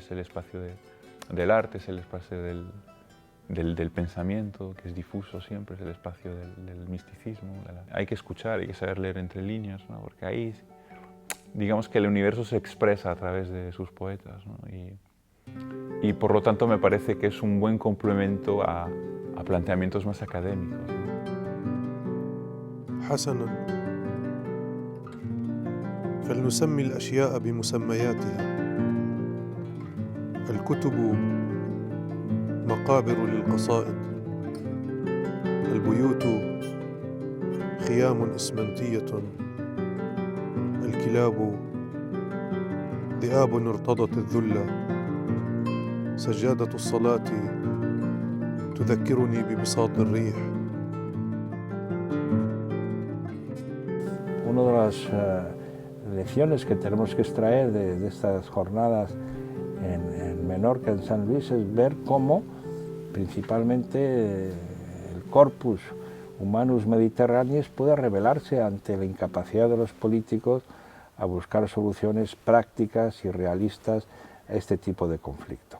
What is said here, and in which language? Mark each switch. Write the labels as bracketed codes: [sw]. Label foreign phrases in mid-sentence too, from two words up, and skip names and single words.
[es] Es el espacio del arte, es el espacio del pensamiento, que es difuso siempre, es el espacio del misticismo. Hay que escuchar, hay que saber leer entre líneas, ¿no?, porque ahí, digamos que el universo se expresa a través de sus poetas, ¿no? Y por lo tanto me parece que es un buen complemento a planteamientos más académicos, ¿no? [ar] حسناً فلنسمي الأشياء بمسمياتها. الكتب مقابر للقصائد، البيوت خيام إسمنتية، الكلاب ذئاب ارتضت الذل، سجادة الصلاة تذكرني ببساط الريح. [es] Una de las lecciones que tenemos que extraer de estas jornadas en Menorca, en San Luis, es ver cómo principalmente el [la] corpus humanus mediterraneus [es] puede rebelarse ante la incapacidad de los políticos a buscar soluciones prácticas y realistas a este tipo de conflicto.